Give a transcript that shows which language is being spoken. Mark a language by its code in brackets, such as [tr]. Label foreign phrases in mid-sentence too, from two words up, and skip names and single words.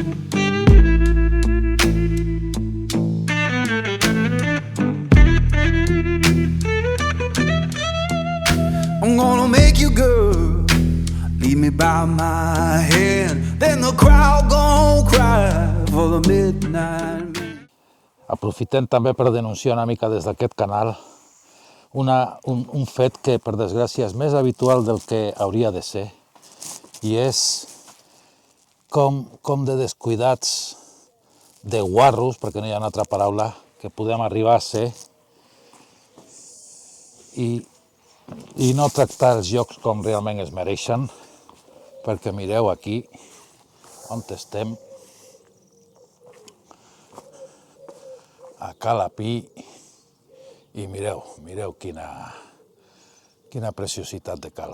[en] I'm gonna make you good, leave me by my hand, then the crowd gon' cry for the midnight man. [ca] Aprofitem també per denunciar una mica des d'aquest canal un fet que, per desgràcia, és més habitual del que hauria de ser, i és com de descuidats, de guarros, perquè no hi ha una altra paraula, que podem arribar a ser, i no tractar els llocs com realment es mereixen, perquè mireu aquí on estem, a Calapí, i mireu quina preciositat de cala.